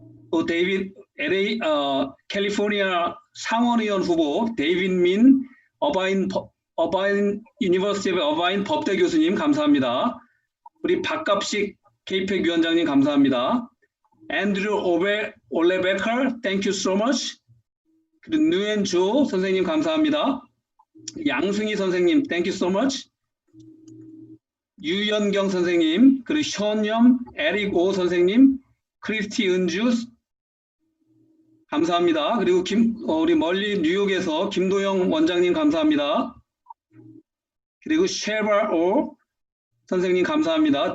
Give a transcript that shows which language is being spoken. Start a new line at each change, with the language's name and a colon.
Korean: 또 데이빗 LA 캘리포니아 상원의원 후보 데이빗 민 어바인 유니버시티 어바인 법대 교수님, 감사합니다. 우리 박갑식 K팩 위원장님, 감사합니다. 앤드류 올레베커,
English: thank you so much.
Korean: 그리고 누엔조 선생님 감사합니다.
English: 양승희 선생님, thank you so much.
Korean: 유연경 선생님, 그리고 션염, 에릭 오 선생님, 크리스티 은주 감사합니다. 그리고 우리 멀리 뉴욕에서 김도영 원장님 감사합니다. 그리고 쉐바 오 선생님 감사합니다.